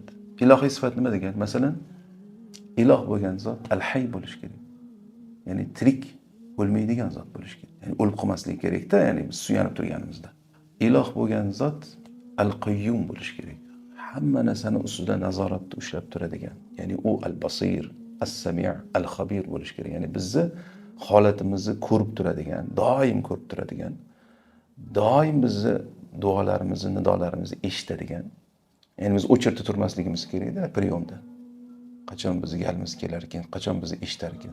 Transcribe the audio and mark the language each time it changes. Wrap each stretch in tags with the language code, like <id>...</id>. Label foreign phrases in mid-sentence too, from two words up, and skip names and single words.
<uz>Ilohiy sifat nima degan? Masalan, iloh bo'lgan zot al-hayy bo'lish kerak. Ya'ni tirik, o'lmaydigan zot bo'lish kerak. Ya'ni o'lib qolmasligi kerak-da, ya'ni biz suyanib turganimizda. Iloh bo'lgan zot al-qayyum bo'lish kerak. Hamma narsani ustida nazoratda ushlab turadigan. Ya'ni u al-basir, as-sami', al-khabir bo'lish kerak. Ya'ni bizni holatimizni ko'rib turadigan, doim ko'rib turadigan, doim bizni duolarimizni, nidolarimizni eshitadigan. Ya'ni biz o'chirib turmasligimiz kerak-da, priyomda. Qachon bizga galimiz kelar ekan, qachon bizni eshitar ekan.</uz>